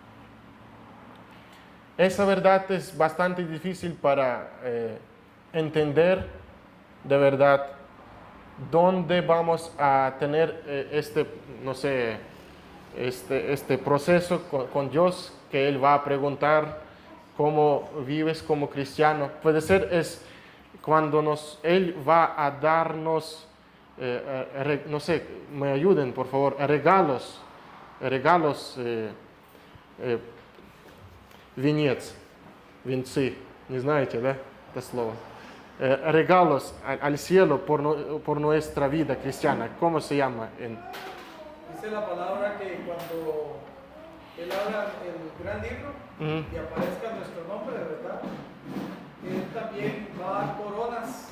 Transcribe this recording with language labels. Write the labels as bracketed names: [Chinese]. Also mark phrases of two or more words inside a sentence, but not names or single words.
[Spanish] Esa verdad es bastante difícil para entender de verdad dónde vamos a tener este proceso con Dios, que Él va a preguntar cómo vives como cristiano. Puede ser es cuando Él va a darnos, me ayuden por favor, regalos, [Russian] венец, венцы, не знаете, да, это слово. [Spanish] Regalos al cielo por nuestra vida cristiana. ¿Cómo se llama? Dice la palabra que cuando Él abra el gran libro y aparezca nuestro nombre, de verdad, Él también va a dar coronas.